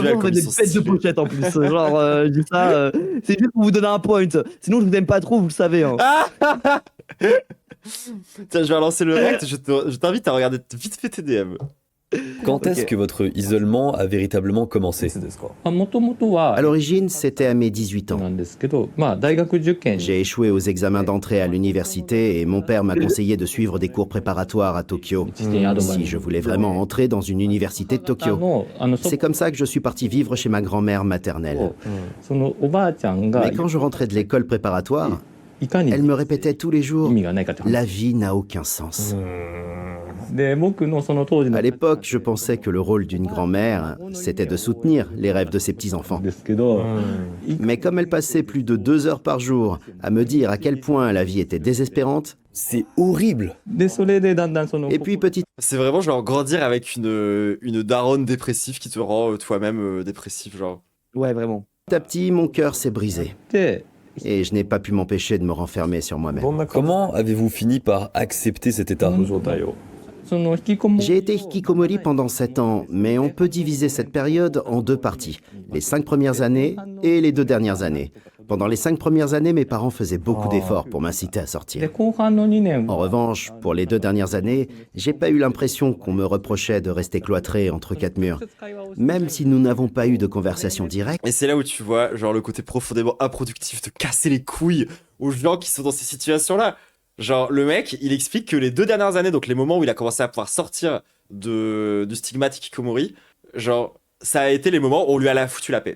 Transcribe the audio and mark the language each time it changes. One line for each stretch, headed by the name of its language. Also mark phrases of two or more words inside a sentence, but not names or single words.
French: visuels trans ont fait comme des ils sont pètes de stylés. pochettes en plus. Genre je dis ça, c'est juste pour vous donner un point. Sinon je vous aime pas trop, vous le savez. Hein. Tiens, je vais relancer le rect. Je t'invite à regarder vite fait tes DM. Quand est-ce que votre isolement a véritablement commencé?
Japanese: もともとは
French: À l'origine, c'était à mes 18 ans.
Japanese: なんですけど、大学受験
French: J'ai échoué aux examens d'entrée à l'université et mon père m'a conseillé de suivre des cours préparatoires à Tokyo, si je voulais vraiment entrer dans une université de Tokyo.
Japanese: の
French: C'est comme ça que je suis parti vivre chez ma grand-mère maternelle.
Japanese: そのおばあちゃんが
French: Mais quand je rentrais de l'école préparatoire,
Japanese: いかに
French: elle me répétait tous les
Japanese: 意
French: jours
Japanese: 味がないかって話
French: La vie n'a aucun sens.
Japanese: で僕のその当時の
French: À l'époque, je pensais que le rôle d'une grand-mère, c'était de soutenir les rêves de ses petits-enfants.
Japanese: ですけど、
French: Mais comme elle passait plus de 2 heures par jour à me dire à quel point la vie était désespérante, C'est horrible.
Japanese: でそれでだんだんその
French: et puis petit C'est vraiment genre grandir avec une daronne dépressive qui te rend toi-même dépressif, genre. Ouais, vraiment. à petit, mon cœur s'est brisé.
Japanese: で
French: Et je n'ai pas pu m'empêcher de me renfermer sur moi-même. Comment avez-vous fini par accepter cet état?
Japanese: その引きこも
French: J'ai été hikikomori pendant 7 ans, mais on peut diviser cette période en 2 parties, les 5 premières années et les 2 dernières années. Pendant les 5 premières années, mes parents faisaient beaucoup d'efforts pour m'inciter à
Japanese: で
French: sortir.
Japanese: 後半の2年
French: En revanche, pour les 2 dernières années, j'ai pas eu l'impression qu'on me reprochait de rester cloîtré entre 4 murs. Même si nous n'avons pas eu de conversation directe, Et c'est là où tu vois, genre, le côté profondément improductif de casser les couilles aux gens qui sont dans ces situations-là. Genre, le mec, il explique que les 2 dernières années, donc les moments où il a commencé à pouvoir sortir du stigmate hikikomori, genre, ça a été les moments où on lui a foutu la paix.